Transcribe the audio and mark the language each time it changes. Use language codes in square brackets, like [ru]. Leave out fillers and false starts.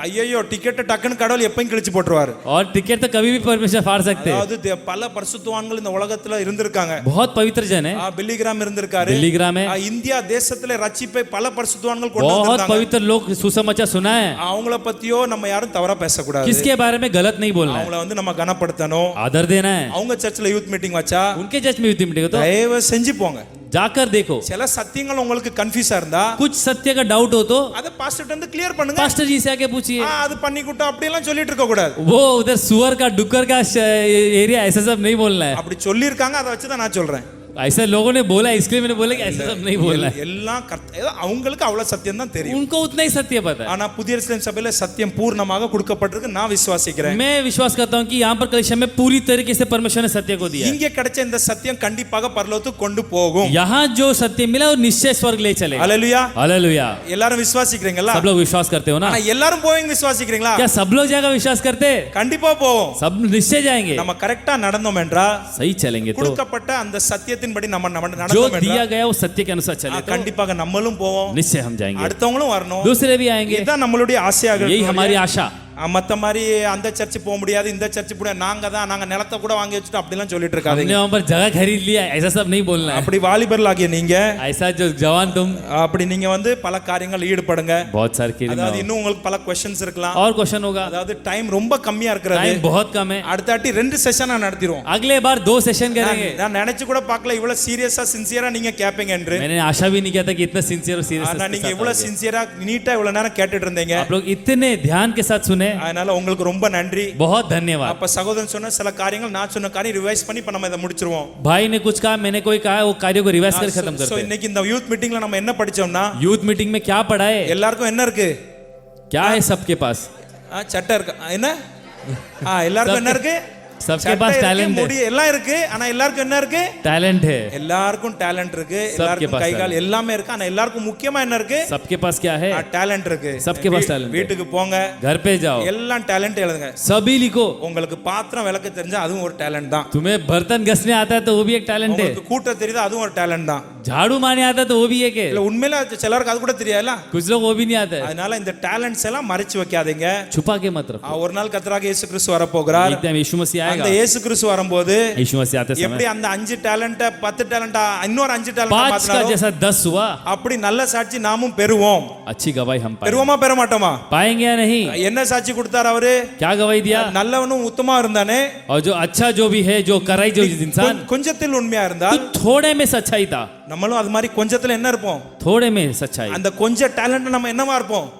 [ta] ஐயோ டிக்கெட் டக்குன்னு கடவுள் எப்பயும் கிழிச்சு போட்டுருவாரு [hi] और टिकट तो कभी भी परमेश्वर फाड़ सकते हैं। [ta] அதாவது பல பரிசுத்தவான்கள் இந்த உலகத்துல இருந்திருக்காங்க [hi] बहुत पवित्र जन है, [ta] பில்லி கிராம் இருந்திருக்காரு [hi] दिल्ली ग्राम है, [ta] இந்தியா தேசத்துல ரட்சிப்பை பல பரிசுத்தவான்கள் கொண்டு [hi] बहुत [ta] வந்திருக்காங்க [hi] पवित्र लोग सुसमाचार सुना है। [ta] அவங்கள பத்தியோ நம்ம யாரும் தவறா பேசக்கூடாது [hi] किसके बारे में गलत नहीं बोलना है, [ta] அவங்கள வந்து நம்ம கனப்படுத்தணும் [hi] आदर देना है। [ta] அவங்க சர்ச்சில் யூத் மீட்டிங் வச்சா [hi] उनके चर्च में यूथ मीटिंग हो तो [ta] தயவு செஞ்சு போங்க [hi] जाकर देखो, [ta] சில சத்தியங்கள் உங்களுக்கு கன்ஃபியூஸா இருந்தா [hi] कुछ सत्य का डाउट हो तो [ta] அத பாஸ்டர் வந்து கிளியர் பண்ணுங்க [hi] पास्टर जी से आके पूछिए। [ta] அது பண்ணிக்கிட்டோம் அப்படி எல்லாம் சொல்லிட்டு இருக்க கூடாது [hi] वो उधर सुअर का डुक्कर का एरिया ऐसा सब नहीं बोलना है, [ta] அப்படி சொல்லி இருக்காங்க அதை வச்சு தான் நான் சொல்றேன் [hi] ऐसा लोगों ने बोला इसलिए मैंने बोला कि ऐसा सब नहीं बोलना है, [ta] எல்லாம் ஏதோ அவங்களுக்கு அவ்வளவு சத்தியம் தான் தெரியும் [hi] उनको उतना ही सत्य पता है। [ta] ஆனா புதிய எருசலேம் சபையில சத்தியம் பூர்ணமாக கொடுக்கப்பட்டிருக்கு நான் விசுவாசிக்கிறேன் [hi] मैं विश्वास करता हूँ कि यहाँ पर कलीसिया में पूरी तरीके से परमेश्वर ने सत्य को दिया है। [ta] இங்கே கிடைச்ச இந்த சத்தியம் கண்டிப்பாக பரலோகத்துக்கு கொண்டு போகும் [hi] यहाँ जो सत्य मिला वो निश्चय स्वर्ग ले चलेगा। [ta] ஹalleluya [hi] हालेलुया, [ta] எல்லாரும் விசுவாசிக்கிறீங்களா [hi] सब लोग विश्वास करते हो ना? [ta] ஆனா எல்லாரும் போவீங்க விசுவாசிக்கிறீங்களா [hi] क्या सब लोग जाएगा विश्वास करते? [ta] கண்டிப்பா போவோம் [hi] सब निश्चय जाएंगे, [ta] நம்ம கரெக்டா நடந்தோம் என்றா [hi] सही चलेंगे तो [ta] கொடுக்கப்பட்ட அந்த சத்தியத்தின்படி நம்ம [hi] जो [ta] நடந்தோம் [hi] दिया [ta] என்றா [hi] गया वो सत्य के अनुसार चले तो [ta] கண்டிப்பாக நம்மளும் போவோம் [hi] निश्चय हम जाएंगे, [ta] அடுத்தவங்களும் வரணும் [hi] दूसरे भी आएंगे, [ta] இதுதான் நம்மளுடைய ஆசையாக [hi] यही हमारी आशा। [ta] மத்த மாதிரி அந்த சர்ச் போக முடியாது இந்த சர்ச் போட நாங்க நிலத்தை கூட வாங்கி வச்சுட்டோம் அப்படிலாம் சொல்லிட்டு [hi] हमने [ta] இருக்காதீங்க [hi] वहां पर जगह खरीद लिया ऐसा सब नहीं बोलना है। [ta] அப்படி வாலிபர்களாகிய நீங்க [hi] ऐसा जो जवान तुम [ta] அப்படி நீங்க வந்து பல காரியங்கள் ஈடுபடுங்க [hi] बहुत सारे के [ta] அதாவது இன்னும் உங்களுக்கு பல क्वेश्चंस இருக்கலாம் [hi] और क्वेश्चन होगा, [ta] அதாவது டைம் ரொம்ப கம்மியா இருக்கிறது [hi] टाइम बहुत कम है, [ta] அடுத்த வாட்டி 2 செஷனா நடத்திடுவோம் [hi] अगले बार 2 सेशन करेंगे। [ta] நான் நினைச்சு கூட பார்க்கல இவ்வளவு சீரியஸா சின்சியரா நீங்க கேப்பீங்க என்று [hi] मैंने आशा भी नहीं किया था कि इतना सिंसियर और [ta] ஆனா [hi] सीरियस [ta] நீங்க இவ்வளவு சின்சியரா நீட்டா இவ்வளவு நேரம் கேட்டுட்டு இருந்தீங்க [hi] आप लोग इतने ध्यान के साथ सुने, [ta] அதனால உங்களுக்கு ரொம்ப நன்றி [hi] बहुत धन्यवाद। [ta] அப்ப சகோதரன் சொன்ன சில காரியங்கள் நான் சொன்ன காரியம் ரிவைஸ் பண்ணி இப்ப நம்ம இதை முடிச்சிருவோம் [hi] भाई ने कुछ कहा, मैंने कोई कहा, वो कार्य को रिवाइज कर खत्म [ta] சோ [hi] करते हैं। [ta] இன்னைக்கு இந்த யூத் மீட்டிங்ல நம்ம என்ன படிச்சோம்னா [hi] यूथ मीटिंग में क्या पढ़ा है, [ta] எல்லாருக்கும் என்ன இருக்கு [hi] क्या है सबके पास, [ta] சட்டை இருக்கு என்ன எல்லாருக்கும் என்ன இருக்கு [hi] सबके [ta] சட்டை [hi] पास [ta] இருக்கு, [hi] टैलेंट है, [ta] முடி எல்லாம் இருக்கு ஆனா எல்லாருக்கும் என்ன இருக்கு [hi] टैलेंट है, [ta] எல்லாருக்கும் டேலண்ட் இருக்கு எல்லாருக்கும் [hi] पास [ta] கை கால் எல்லாமே இருக்கு ஆனா எல்லாருக்கும் முக்கியமா என்ன இருக்கு [hi] सबके पास क्या है, [ta] டேலண்ட் இருக்கு [hi] सबके पास talent है। [ta] வீட்டுக்கு போங்க [hi] घर पे जाओ [ta] எல்லாம் டேலண்ட் எழுதுங்க [hi] सभी लिखो, [ta] உங்களுக்கு பாத்திரம் விளக்க தெரிஞ்சா அதுவும் ஒரு டேலண்ட் தான் [hi] तुम्हें बर्तन घसने आता है तो वो भी एक टैलेंट है, [ta] உங்களுக்கு கூட்ட தெரியுது அதுவும் ஒரு டேலண்ட் தான் [hi] झाड़ू मारने आता है तो वो भी एक है, [ta] இல்ல உண்மையில சிலருக்கு அது கூட தெரியாதுல [hi] कुछ लोग वो भी नहीं आता है। [ta] அதனால இந்த டேலண்ட்ஸ் எல்லாம் மறைச்சு வைக்காதீங்க [hi] छुपा के मत रखो, [ta] ஒரு நாள் கர்த்தராகிய இயேசு கிறிஸ்து வர போகிறார் [hi] एक टाइम यीशु मसीह [ta] அந்த [hi] आएगा, [ta] இயேசு கிறிஸ்து வரும்போது [hi] यीशु मसीह आते [ta] எப்படி [hi] समय [ta] அந்த 5 டேலண்ட் 10 டேலண்ட் இன்னொரு 5 [hi] 5 का [ta] டேலண்ட் [hi] जैसा 10 हुआ, [ta] அப்படி நல்ல சாட்சி நாமும் பெறுவோம் [hi] अच्छी गवाही हम पाएंगे, [ta] பெறுவோமா பெற மாட்டோமா [hi] पाएंगे या नहीं? [ta] என்ன சாட்சி கொடுத்தார் அவரு [hi] क्या गवाही दिया? [ta] நல்லவனும் உத்தமா இருந்தானே [hi] और जो अच्छा जो भी है, जो कराई जो इंसान [ta] கொஞ்சத்தில் உண்மையா இருந்தால் [hi] तो थोड़े में सच्चाई था, [ta] நம்மளும் அது மாதிரி கொஞ்சத்துல என்ன இருப்போம் [hi] थोड़े में सच्चाई, [ta] அந்த கொஞ்ச டேலண்ட் நம்ம என்னவா இருப்போம்